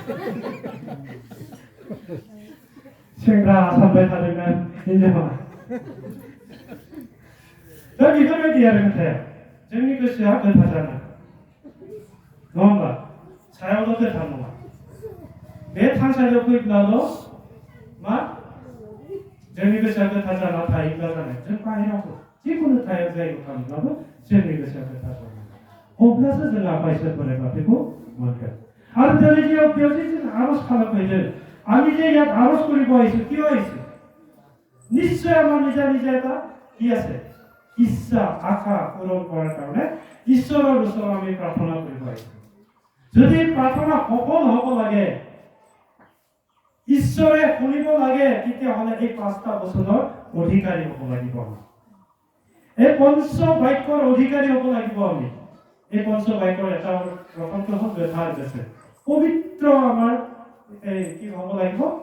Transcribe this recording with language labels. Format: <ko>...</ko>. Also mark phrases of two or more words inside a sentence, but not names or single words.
<brx>सेंग्रा सानबाय थादोंना हिन्जावा दा बेफोरबायदि आरो खोथाया जोंनि गोसोआ गोथार जानांगौ नङा होमबा सायावल' गोथार नङा बे थानसालियाव फैब्लाल' मा जोंनि गोसोआ गोथार जाना थायोब्ला जानाय जों बाहेरावबो जिखुनु जायगायाव थाङोब्लाबो जोंनि गोसोआ गोथार जानांगौ अब्लासो जों आफा इसोर बोराइ बाथौखौ मोनगोन आरो दिनै जे बेयाव যে जों আরজ খালাপাইলেন</brx> <as>আমি যে ইয়াত আরজ কৰিব আহিছোঁ কিয় আহিছোঁ নিশ্চয় আমাৰ নিজা নিজা এটা কি আছে ইচ্ছা আশা পূৰণ কৰাৰ কাৰণে ঈশ্বৰৰ ওচৰত আমি প্ৰাৰ্থনা কৰিব আহিছোঁ যদি প্ৰাৰ্থনা সফল হ'ব লাগে ঈশ্বৰে শুনিব লাগে তেতিয়াহ'লে এই 5টা বচনৰ অধিকাৰী হ'ব লাগিব এই পঞ্চ বাক্যৰ অধিকাৰী হ'ব লাগিব আমি এই পঞ্চ বাক্যৰ এটা প্ৰথমটো হ'ল বেধাৰ আছে পবিত্ৰ আমাৰ কি হ'ব লাগিব</as>